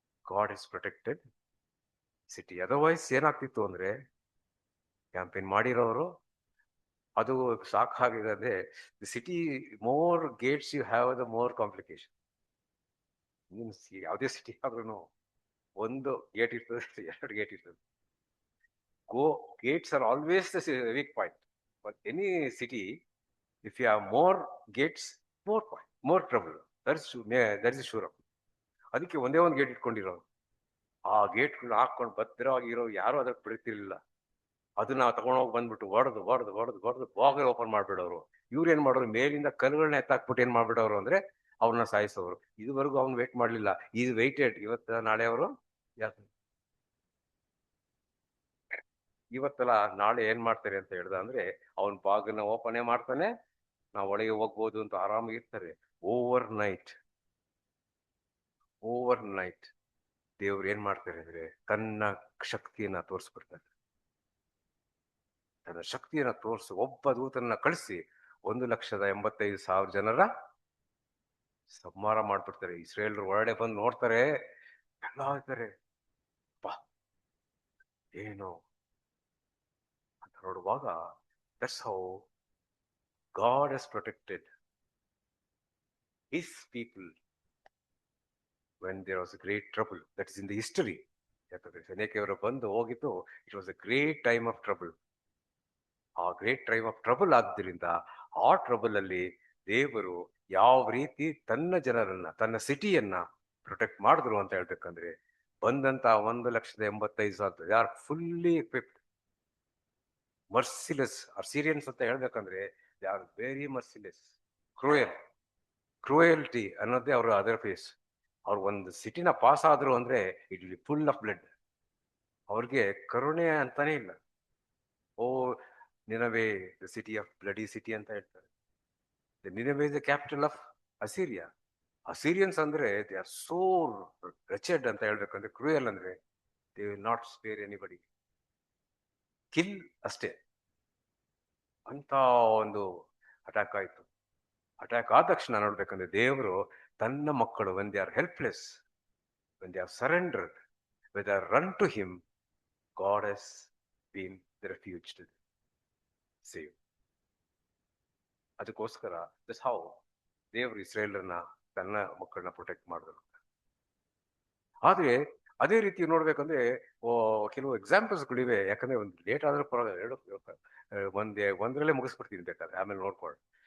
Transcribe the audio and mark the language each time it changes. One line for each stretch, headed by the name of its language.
English: God is protected city.
Kannada: Otherwise ಏನಾಗ್ತಿತ್ತು ಅಂದ್ರೆ, campaign ಮಾಡಿರೋರು ಅದು ಸಾಕಾಗಿದೆ ಅಂದ್ರೆ,
English: The city more gates you have the more complication.
Kannada: ಯಾವುದೇ ಸಿಟಿ ಆದ್ರೂ ಒಂದು ಗೇಟ್ ಇರ್ತದೆ, ಎರಡು ಗೇಟ್ ಇರ್ತದೆ.
English: Gates are always the weak point. For any city, if you have more gates, more point, more trouble. That is sure.
Kannada: ಅದಕ್ಕೆ ಒಂದೇ ಒಂದು gate ಇಟ್ಕೊಂಡಿರೋದು. ಆ ಗೇಟ್ಗಳನ್ನ ಹಾಕೊಂಡು ಭದ್ರವಾಗಿರೋ ಯಾರು ಅದಕ್ಕೆ ಬಿಡ್ತಿರ್ಲಿಲ್ಲ. ಅದನ್ನ ತಗೊಂಡೋಗಿ ಬಂದ್ಬಿಟ್ಟು ಹೊಡೆದು ಬಾಗಿಲು ಓಪನ್ ಮಾಡ್ಬಿಡೋರು. ಇವ್ರು ಏನ್ ಮಾಡೋರು, ಮೇಲಿಂದ ಕಲ್ಲುಗಳನ್ನ ಎತ್ತಾಕ್ಬಿಟ್ಟು ಏನ್ ಮಾಡ್ಬಿಡೋರು ಅಂದ್ರೆ ಅವ್ರನ್ನ ಸಾಯಿಸೋರು. ಇದುವರೆಗೂ ಅವ್ನು ವೇಟ್ ಮಾಡ್ಲಿಲ್ಲ. ಇದು ವೆಯ್ಟೆಡ್. ನಾಳೆ ಅವರು ಇವತ್ತಲ್ಲ ನಾಳೆ ಏನ್ ಮಾಡ್ತಾರೆ ಅಂತ ಹೇಳ್ದ ಅಂದ್ರೆ, ಅವನ್ ಬಾಗಿಲನ್ನ ಓಪನ್ ಮಾಡ್ತಾನೆ, ನಾವು ಒಳಗೆ ಹೋಗ್ಬೋದು ಅಂತ ಆರಾಮಾಗಿರ್ತಾರೆ. ಓವರ್ ನೈಟ್ ದೇವ್ರು ಏನ್ ಮಾಡ್ತಾರೆ ಅಂದ್ರೆ ತನ್ನ ಶಕ್ತಿಯನ್ನ ತೋರಿಸ್ಬಿಡ್ತಾರೆ. ತನ್ನ ಶಕ್ತಿಯನ್ನ ತೋರಿಸಿ ಒಬ್ಬ ದೂತನ್ನ ಕಳಿಸಿ 1,85,000 ಜನರ ಸಂಹಾರ ಮಾಡ್ಬಿಡ್ತಾರೆ. ಇಸ್ರೇಲ್ರು ಒಳಗಡೆ ಬಂದು ನೋಡ್ತಾರೆ, ಎಲ್ಲ ಹೇಳ್ತಾರೆ ಏನು ಅಂತ ನೋಡುವಾಗ,
English: that's how God has protected his people when there was a great trouble.
Kannada: That is in the history. ಯಾಕಂದ್ರೆ ಸೈನಿಕರು ಬಂದು ಹೋಗಿದ್ದು,
English: It was a great time of trouble.
Kannada: ಆ ಗ್ರೇಟ್ ಟೈಮ್ ಆಫ್ ಟ್ರಬಲ್ ಆದ್ದರಿಂದ ಆ ಟ್ರಬಲ್ ಅಲ್ಲಿ ದೇವರು ಯಾವ ರೀತಿ ತನ್ನ ಜನರನ್ನ, ತನ್ನ ಸಿಟಿಯನ್ನ ಪ್ರೊಟೆಕ್ಟ್ ಮಾಡಿದ್ರು ಅಂತ ಹೇಳ್ಬೇಕಂದ್ರೆ, ಬಂದಂತ 1,85,000
English: They are fully equipped, merciless.
Kannada: ಅಸಿರಿಯನ್ಸ್ ಅಂತ ಹೇಳ್ಬೇಕಂದ್ರೆ
English: they are very merciless,
Kannada: cruelty ಅನ್ನೋದೇ ಅವ್ರ ಅದರ್ ಫೇಸ್. ಅವ್ರು ಒಂದು ಸಿಟಿನ ಪಾಸ್ ಆದ್ರು ಅಂದ್ರೆ
English: It will full of blood.
Kannada: ಅವ್ರಿಗೆ ಕರುಣೆ ಅಂತಾನೆ ಇಲ್ಲ.
English: oh Nineveh the city of bloody city
Kannada: ಅಂತ ಹೇಳ್ತಾರೆ.
English: Nineveh the capital of Assyria.
Kannada: ಅಸಿರಿಯನ್ಸ್ ಅಂದ್ರೆ
English: they are so wretched
Kannada: ಅಂತ ಹೇಳ್ಬೇಕಂದ್ರೆ, ಕ್ರೂಯಲ್ ಅಂದ್ರೆ
English: they will not spare anybody, kill
Kannada: ಅಷ್ಟೇ. ಅಂತ ಒಂದು ಅಟ್ಯಾಕ್ ಆಯ್ತು. ಅಟ್ಯಾಕ್ ಆದ ತಕ್ಷಣ ನೋಡ್ಬೇಕಂದ್ರೆ ದೇವರು ತನ್ನ ಮಕ್ಕಳು
English: when they are helpless, when they have surrendered, when they run to him, God has been the refuge to save.
Kannada: ಅದಕ್ಕೋಸ್ಕರ ದಿಸ್ ಹೌ ದೇವರು ಇಸ್ರೇಲರ್ನ ತನ್ನ ಮಕ್ಕಳನ್ನ ಪ್ರೊಟೆಕ್ಟ್ ಮಾಡಿದ್ರು. ಆದ್ರೆ ಅದೇ ರೀತಿ ನೋಡ್ಬೇಕಂದ್ರೆ ಕೆಲವು ಎಕ್ಸಾಂಪಲ್ಸ್ಗಳಿವೆ. ಯಾಕಂದ್ರೆ ಒಂದು ಲೇಟ್ ಆದ್ರೂ ಪರವಾಗಿಲ್ಲ, ಒಂದ್ರಲ್ಲೇ ಮುಗಿಸ್ಬಿಡ್ತೀನಿ ಬೇಕಾದ್ರೆ, ಆಮೇಲೆ ನೋಡ್ಕೊಳ್ಳಿ.